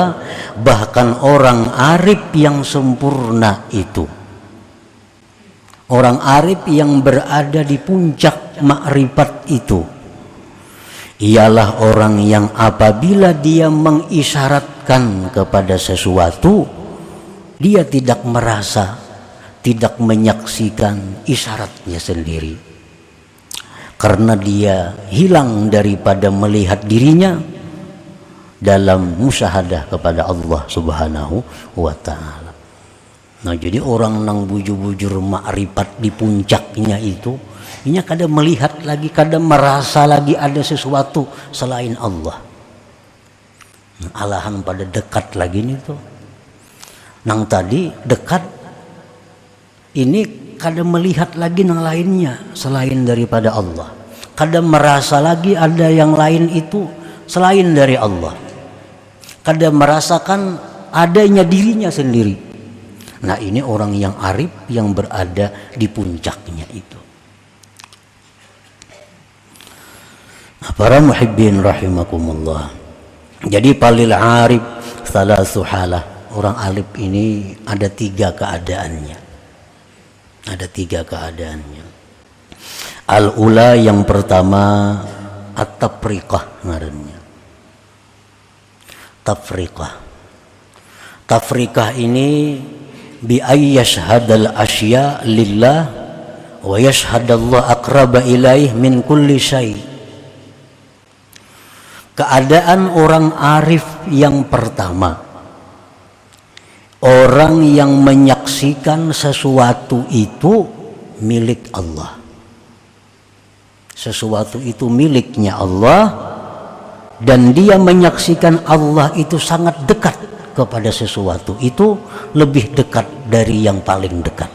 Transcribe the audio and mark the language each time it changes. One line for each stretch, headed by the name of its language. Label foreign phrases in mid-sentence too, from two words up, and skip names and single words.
Indonesian: Bahkan orang arif yang sempurna itu, orang arif yang berada di puncak makrifat itu, ialah orang yang apabila dia mengisyaratkan kepada sesuatu, dia tidak merasa, tidak menyaksikan isyaratnya sendiri. Karena dia hilang daripada melihat dirinya dalam musyahadah kepada Allah
Arabic: سبحانه وتعالى.
Banjar: Nah, jadi orang nang bujur-bujur makrifat di puncaknya itu, ini kadang melihat lagi, kadang merasa lagi ada sesuatu selain Allah. Nah, alahan pada dekat lagi nih tuh. Nang tadi dekat, ini kadang melihat lagi nang lainnya selain daripada Allah.
Indonesian: Kadang merasa lagi ada yang lain itu selain dari Allah. Kadang merasakan adanya dirinya sendiri. Nah, ini orang yang arif yang berada di puncaknya itu. Nah, para muhibbin rahimakumullah.
Arabic: Jadi فللعارف ثلاث حالات.
Indonesian: Orang arif ini ada 3 keadaannya. Ada 3 keadaannya. Al-ula yang pertama at-tafriqah ngarannya.
Arabic: Tafriqah ini بأن يشهد الأشياء لله ويشهد الله أقرب إليه من كل شيء.
Indonesian: Keadaan orang arif yang pertama, orang yang menyaksikan sesuatu itu milik Allah. Sesuatu itu miliknya Allah, dan dia menyaksikan Allah itu sangat dekat kepada sesuatu itu, lebih dekat dari yang paling dekat.